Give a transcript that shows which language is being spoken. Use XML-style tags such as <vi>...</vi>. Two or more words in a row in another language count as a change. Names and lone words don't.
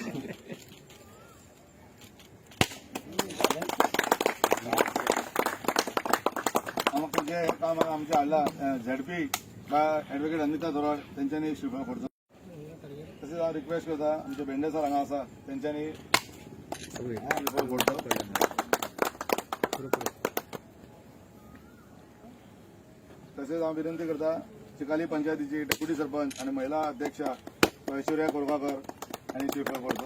<kok>जे काम आमच्या हाडला</kok> <en>ZP advocate</en> <kok>अनिता चव्हाण त्यांच्यानी श्रीफळ फोडतो. तसेच हांव रिक्वेस्ट करता आमचे भेंडे सर हांगा आसा त्यांच्यानी श्रीफळ फोडतो. तसेच हांव विनंती करता चिकाली पंचायतीची डेप्युटी सरपंच आणि महिला अध्यक्षा ऐश्वर्या कोरगाकर आणि श्रीफळ फोडतो.</kok>